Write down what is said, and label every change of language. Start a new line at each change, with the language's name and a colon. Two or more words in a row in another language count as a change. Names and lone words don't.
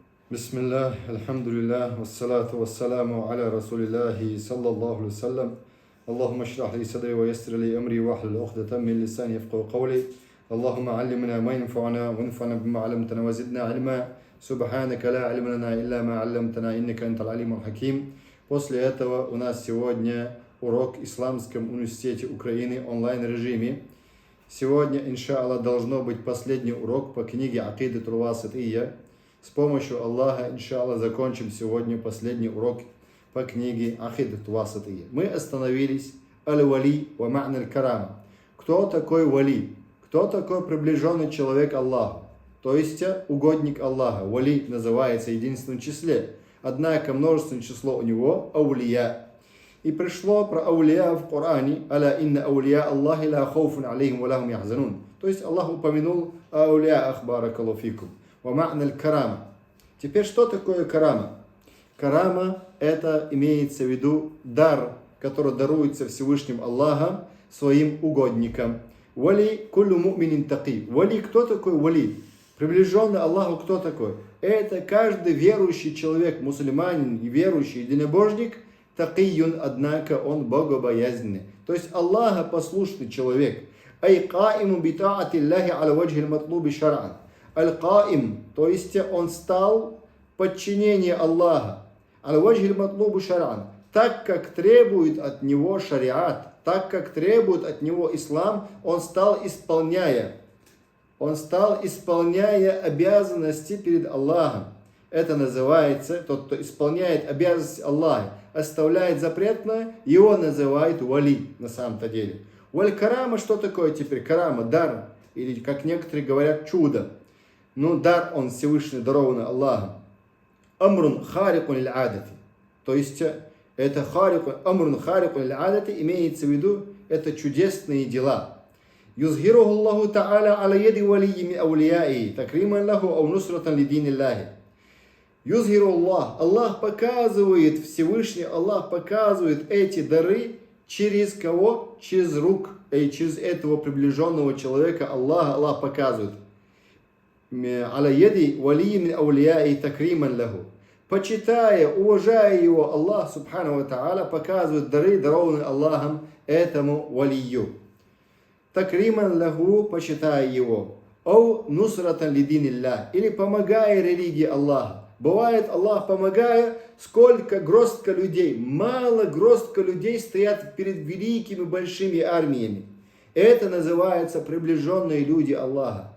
Arabic: بسم الله، الحمد لله، والصلاة والسلام على رسول الله صلى الله عليه وسلم. اللهم اشرح لي صدري ويسر لي أمري واحلل عقدة من لساني يفقهوا قولي. اللهم علمنا ما ينفعنا وانفعنا بما علمتنا وزدنا علما. سبحانك لا علم لنا إلا ما علمتنا إنك أنت العليم الحكيم.
Russian: После этого у нас сегодня урок в Исламском университете Украины онлайн-режиме. Сегодня,
Arabic: إن شاء الله,
Russian: должно быть последний урок по книге Акидатуль Васития. С помощью Аллаха,
Arabic: إن شاء الله,
Russian: закончим сегодня последний урок по книге Акидатуль Васития. Мы остановились
Arabic: الولي ومعنى الكرامة.
Russian: Кто такой вали? Кто такой приближенный человек Аллаху? То есть угодник Аллаха. Вали называется в единственном числе. Однако множественное число у него аулия. И пришло про аулия в Коране.
Arabic: ألا إن أولياء الله لا خوف عليهم ولا هم يحزنون.
Russian: То есть Аллах упомянул аулия
Arabic: بارك الله فيكم. ومعنى الكرامة.
Russian: Теперь, что такое карама? Карама – это имеется в виду дар, который даруется Всевышним Аллахом своим угодникам.
Arabic: الولي كل مؤمن تقي.
Russian: Вали, кто такой вали? Приближенный Аллаху кто такой? Это каждый верующий человек, мусульманин и верующий единобожник, такийюн, однако он богобоязненный. То есть Аллаха послушный человек.
Arabic: أي قائم بطاعة الله على الوجه المطلوب شرعا. Аль-Каим,
Russian: то есть он стал подчинение Аллаха,
Arabic: الوجه مطلوب شرعا,
Russian: так как требует от него шариат, так как требует от него ислам, он стал исполняя обязанности перед Аллахом. Это называется, тот, кто исполняет обязанности Аллаха, оставляет запретное, его называют вали на самом-то деле. Валь-карама, что такое теперь? Карама, дар, или как некоторые говорят, чудо. Но дар, он Всевышний дарованный Аллахом.
Arabic: أمر خارق للعادة.
Russian: То есть, это
Arabic: أمر خارق للعادة
Russian: имеется в виду, это чудесные дела.
Arabic: يظهره الله تعالى على يد ولي من أولياء، تكريما له أو نصرة لدين الله. يظهر الله.
Russian: Аллах показывает, Всевышний Аллах показывает эти дары через кого? Через рук, через этого приближенного человека Аллах показывает.
Arabic: على يد ولي من أولياء تكريما له.
Russian: Почитая, уважая его,
Arabic: الله سبحانه وتعالى
Russian: показывает дары, дарованные Аллахом этому валию.
Arabic: تكريما له,
Russian: почитая его.
Arabic: أو نصرة لدين الله.
Russian: Или помогая религии Аллаха. Бывает, Аллах помогая, сколько гростка людей, мало гростка людей стоят перед великими большими армиями. Это называется приближенные люди Аллаха.